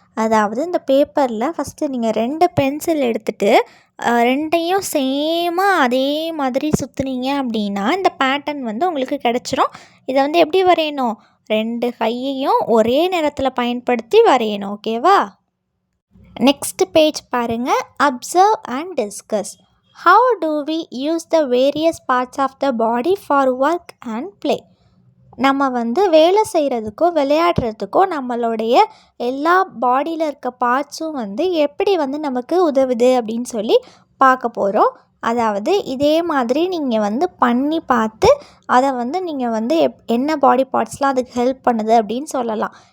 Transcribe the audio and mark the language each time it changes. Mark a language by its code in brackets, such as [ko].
[ta] அதாவது இந்த பேப்பரில் ஃபஸ்ட்டு நீங்கள் 2 பென்சில் எடுத்துகிட்டு 2யும் சேமாக அதே மாதிரி சுற்றுனீங்க அப்படின்னா இந்த பேட்டர்ன் உங்களுக்கு கிடச்சிரும். இதை எப்படி வரையணும்? 2 கையையும் ஒரே நேரத்தில் பயன்படுத்தி வரையணும், ஓகேவா? [en] next page [ta] பாருங்கள், [en] Observe and discuss. How do we use the various parts of the body for work and play? [ta] நம்ம வேலை செய்கிறதுக்கோ விளையாடுறதுக்கோ நம்மளுடைய எல்லா பாடியில் இருக்க பார்ட்ஸும் எப்படி நமக்கு உதவுது அப்படின்னு சொல்லி பார்க்க போகிறோம். அதாவது இதே மாதிரி நீங்கள் பண்ணி பார்த்து அதை நீங்கள் என்ன பாடி பார்ட்ஸ்லாம் அதுக்கு ஹெல்ப் பண்ணுது அப்படின்னு சொல்லலாம்.